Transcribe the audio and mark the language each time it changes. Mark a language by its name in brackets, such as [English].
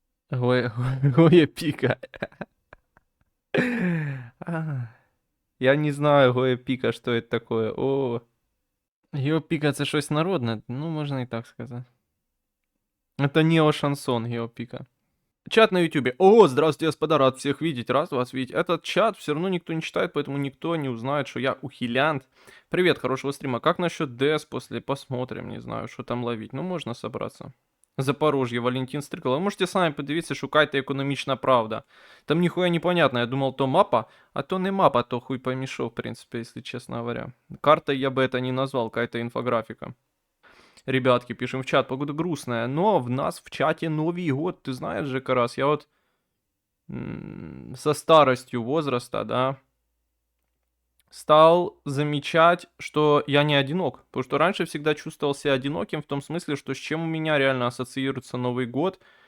[Russian] Гоя Пика. Я не знаю, Гоя Пика, что это такое. [Ukrainian] О, Гео Пика це щось народне, ну, можна і так сказати. [Russian] Это нео-шансон Гео Пика. Чат на ютубе. О, здравствуйте, господа, рад всех видеть, рад вас видеть. Этот чат все равно никто не читает, поэтому никто не узнает, что я ухилянт. Привет, хорошего стрима. Как насчет ДС после? Посмотрим, не знаю, что там ловить. Ну, можно собраться. Запорожье, Валентин Стрикал. [Ukrainian] Вы можете самі подивитися, шукайте економічна правда. [Russian] Там нихуя непонятно. Я думал, то мапа, а то не мапа, то хуй помешал, в принципе, если честно говоря. Картой я бы это не назвал, какая-то инфографика. Ребятки, пишем в чат, погода грустная, но в нас в чате Новый год, ты знаешь же, Карас, я вот со старостью возраста, да, стал замечать, что я не одинок, потому что раньше всегда чувствовал себя одиноким в том смысле, что с чем у меня реально ассоциируется Новый год,